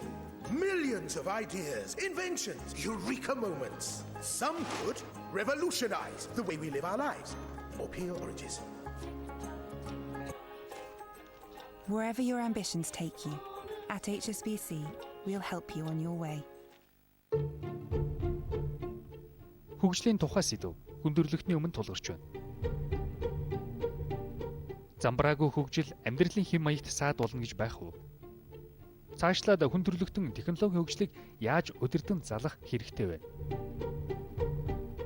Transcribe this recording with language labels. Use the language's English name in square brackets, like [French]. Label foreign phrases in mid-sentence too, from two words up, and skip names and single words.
[English] Millions of ideas, inventions, eureka moments. Some could revolutionize the way we live our lives or peel oranges. Wherever your ambitions take you, at HSBC, we'll help you on your way. [Mongolian] Хөгжлийн тухай сэдв хүндрэлтний өмнө тулгарч байна. Замбраагүй хөгжил амьдралын хэм маягт саад болно гэж байх уу? Цаашлаад хүндрэлтэн технологийн хөгжлийг яаж өдөртөн залах хэрэгтэй вэ?